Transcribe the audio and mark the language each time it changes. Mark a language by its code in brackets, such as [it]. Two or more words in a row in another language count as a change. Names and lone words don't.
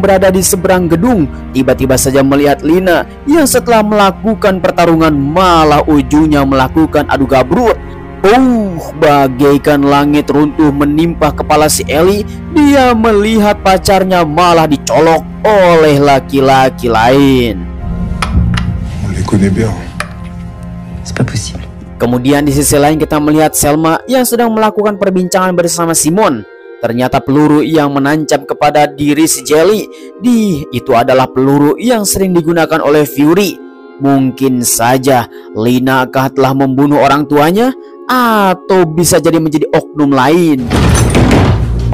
[id] berada di seberang gedung tiba-tiba saja melihat Lina yang setelah melakukan pertarungan malah ujungnya melakukan adu gabrut. Bagaikan langit runtuh menimpa kepala si Ellie. Dia melihat pacarnya malah dicolok oleh laki-laki lain. [fr] On les connaît bien. C'est pas possible. [id] Kemudian di sisi lain kita melihat Selma yang sedang melakukan perbincangan bersama Simon. Ternyata peluru yang menancap kepada diri si Jelly itu adalah peluru yang sering digunakan oleh Fury. Mungkin saja Lina telah membunuh orang tuanya, atau bisa jadi menjadi oknum lain.